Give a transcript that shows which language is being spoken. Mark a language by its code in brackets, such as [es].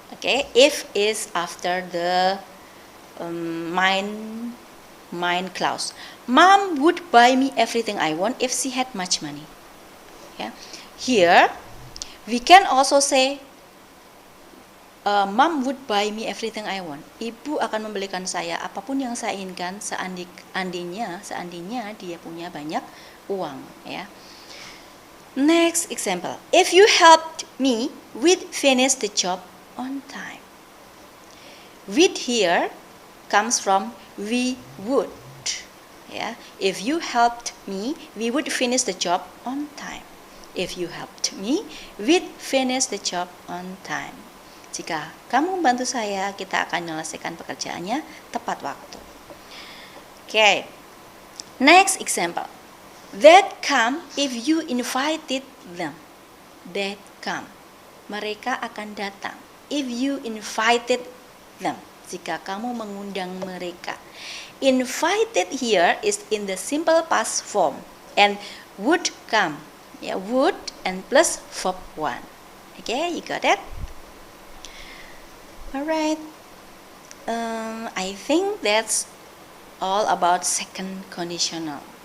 [en] Okay, if is after the main clause. Mom would buy me everything I want if she had much money. Yeah. Here we can also say Mom would buy me everything I want. [id] Ibu akan membelikan saya apapun yang saya inginkan seandainya dia punya banyak uang. [en] Ya. Next example. If you helped me, we'd finish the job on time. With here comes from we would. Yeah. If you helped me, we would finish the job on time. If you helped me, we'd finish the job on time. [id] Jika kamu membantu saya, kita akan menyelesaikan pekerjaannya tepat waktu. [en] Okay. Next example. They'd come if you invited them. They'd come. [id] Mereka akan datang. [en] If you invited them. [id] Jika kamu mengundang mereka. [en] Invited here is in the simple past form. And would come. Yeah, would and plus verb 1. Okay, you got it? Alright, I think that's all about second conditional.